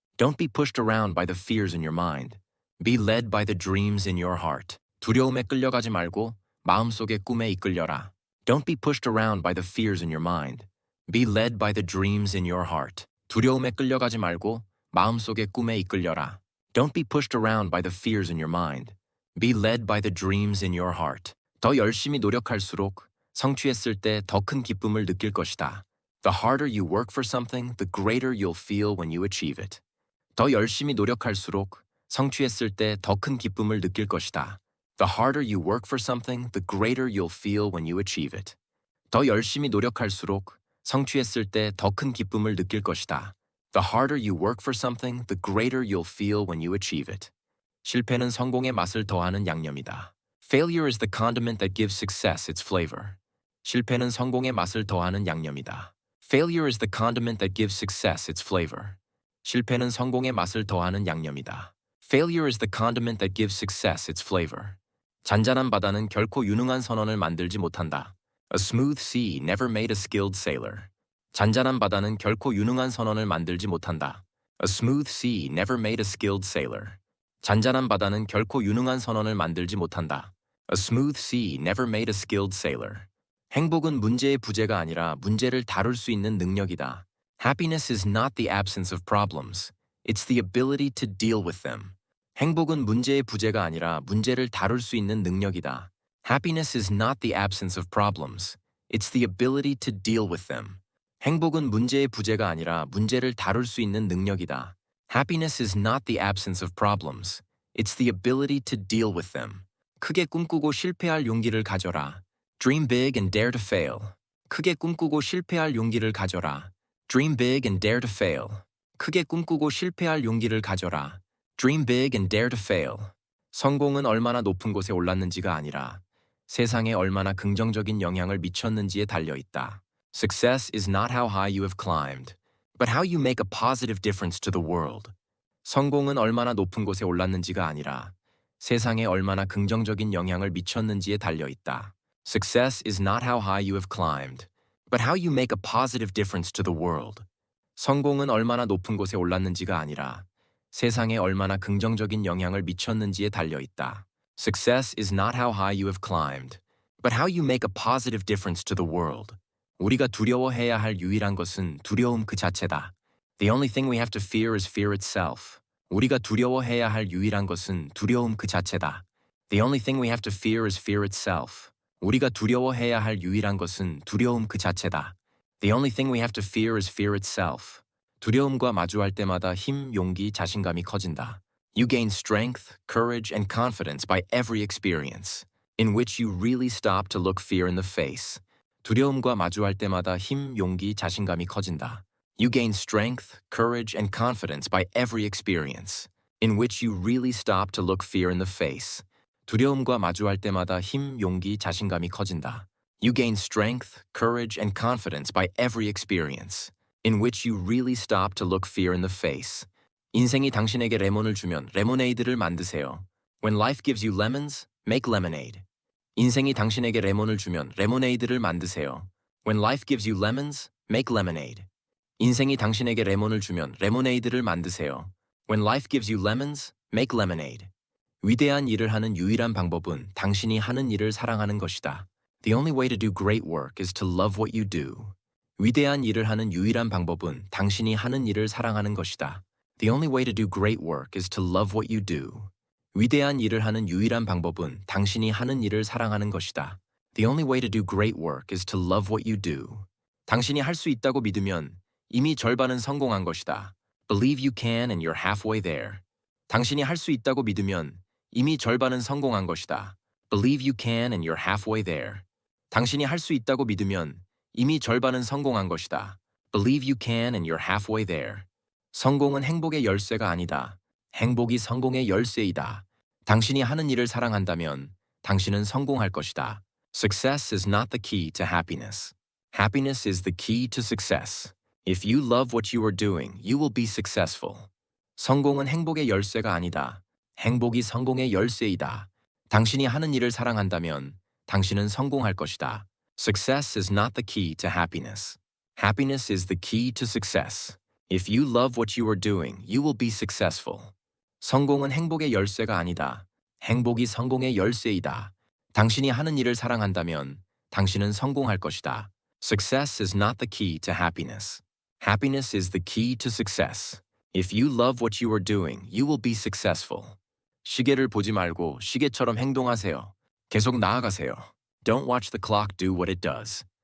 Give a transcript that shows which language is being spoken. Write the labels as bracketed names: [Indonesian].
[English] Don't be pushed around by the fears in your mind. Be led by the dreams in your heart. [Korean] 두려움에 끌려가지 말고 마음속의 꿈에 이끌려라. [English] Don't be pushed around by the fears in your mind. Be led by the dreams in your heart. [Korean] 두려움에 끌려가지 말고 마음속의 꿈에 이끌려라. [English] Don't be pushed around by the fears in your mind. Be led by the dreams in your heart. [Korean] 더 열심히 노력할수록 성취했을 때 더 큰 기쁨을 느낄 것이다. [English] The harder you work for something, the greater you'll feel when you achieve it. [Korean] 더 열심히 노력할수록 성취했을 때 더 큰 기쁨을 느낄 것이다. [English] The harder you work for something, the greater you'll feel when you achieve it. [Korean] 더 열심히 노력할수록 성취했을 때 더 큰 기쁨을 느낄 것이다. [English] The harder you work for something, the greater you'll feel when you achieve it. [Korean] 실패는 성공의 맛을 더하는 양념이다. [English] Failure is the condiment that gives success its flavor. [Korean] 실패는 성공의 맛을 더하는 양념이다. [English] Failure is the condiment that gives success its flavor. [Korean] 실패는 성공의 맛을 더하는 양념이다. [English] Failure is the condiment that gives success its flavor. [Korean] 잔잔한 바다는 결코 유능한 선원을 만들지 못한다. [English] A smooth sea never made a skilled sailor. [Korean] 잔잔한 바다는 결코 유능한 선원을 만들지 못한다. [English] A smooth sea never made a skilled sailor. [Korean] 잔잔한 바다는 결코 유능한 선원을 만들지 못한다. [English] A smooth sea never made a skilled sailor. [Korean] 행복은 문제의 부재가 아니라 문제를 다룰 수 있는 능력이다. [English] Happiness is not the absence of problems. It's the ability to deal with them. [Korean] 행복은 문제의 부재가 아니라 문제를 다룰 수 있는 능력이다. [English] Happiness is not the absence of problems. It's the ability to deal with them. [Korean] 행복은 문제의 부재가 아니라 문제를 다룰 수 있는 능력이다. [English] Happiness is not the absence of problems. It's the ability to deal with them. [Korean] 크게 꿈꾸고 실패할 용기를 가져라. [English] Dream big and dare to fail. [Korean] 크게 꿈꾸고 실패할 용기를 가져라. [English] Dream big and dare to fail. [Korean] 크게 꿈꾸고 실패할 용기를 가져라. [English] Dream big and dare to fail. [Korean] 성공은 얼마나 높은 곳에 올랐는지가 아니라 세상에 얼마나 긍정적인 영향을 미쳤는지에 달려 있다. [English] Success is not how high you have climbed, but how you make a positive difference to the world. [Korean] 성공은 얼마나 높은 곳에 올랐는지가 아니라 세상에 얼마나 긍정적인 영향을 미쳤는지에 달려 있다. [English] Success is not how high you have climbed, but how you make a positive difference to the world. [Korean] 성공은 얼마나 높은 곳에 올랐는지가 아니라 세상에 얼마나 긍정적인 영향을 미쳤는지에 달려 있다. [English] Success is not how high you have climbed, but how you make a positive difference to the world. [Korean] 우리가 두려워해야 할 유일한 것은 두려움 그 자체다. [English] The only thing we have to fear is fear itself. [Korean] 우리가 두려워해야 할 유일한 것은 두려움 그 자체다. [English] The only thing we have to fear is fear itself. [Korean] 우리가 두려워해야 할 유일한 것은 두려움 그 자체다. [English] The only thing we have to fear is fear itself. [Korean] 두려움과 마주할 때마다 힘, 용기, 자신감이 커진다. [English] You gain strength, courage, and confidence by every experience, in which you really stop to look fear in the face. [Korean] 두려움과 마주할 때마다 힘, 용기, 자신감이 커진다. [English] You gain strength, courage, and confidence by every experience, in which you really stop to look fear in the face. [Korean] 두려움과 마주할 때마다 힘, 용기, 자신감이 커진다. [English] You gain strength, courage, and confidence by every experience, in which you really stop to look fear in the face. [Korean] 인생이 당신에게 레몬을 주면 레모네이드를 만드세요. [English] When life gives you lemons, make lemonade. [Korean] 인생이 당신에게 레몬을 주면 레모네이드를 만드세요. [English] When life gives you lemons, make lemonade. [Korean] 인생이 당신에게 레몬을 주면 레모네이드를 만드세요. [English] When life gives you lemons, make lemonade. [Korean] 위대한 일을 하는 유일한 방법은 당신이 하는 일을 사랑하는 것이다. [English] The only way to do great work is to love what you do. [Korean] 위대한 일을 하는 유일한 방법은 당신이 하는 일을 사랑하는 것이다. [English] The only way to do great work is to love what you do. [Korean] 위대한 일을 하는 유일한 방법은 당신이 하는 일을 사랑하는 것이다. [English] The only way to do great work is to love what you do. [Korean] 당신이 할 수 있다고 믿으면 이미 절반은 성공한 것이다. [English] Believe you can and you're halfway there. [Korean] 당신이 할 수 있다고 믿으면 이미 절반은 성공한 것이다. [English] Believe you can and you're halfway there. [Korean] 당신이 할 수 있다고 믿으면 이미 절반은 성공한 것이다. [English] Believe you can and you're halfway there. [Korean] 성공은 행복의 열쇠가 아니다. 행복이 성공의 열쇠이다. 당신이 하는 일을 사랑한다면 당신은 성공할 것이다. [English] Success is not the key to happiness. Happiness is the key to success. If you love what you are doing, you will be successful. [Korean] 성공은 행복의 열쇠가 아니다. 행복이 성공의 열쇠이다. 당신이 하는 일을 사랑한다면 당신은 성공할 것이다. [English] Success is not the key to happiness. Happiness is the key to success. If you love what you are doing, you will be successful. [Korean] 성공은 행복의 열쇠가 아니다. 행복이 성공의 열쇠이다. 당신이 하는 일을 사랑한다면 당신은 성공할 것이다. [English] Success is not the key to happiness. Happiness is the key to success. If you love what you are doing, you will be successful. [Korean] 시계를 보지 말고 시계처럼 행동하세요. 계속 나아가세요. [English] Don't watch the clock do what it does.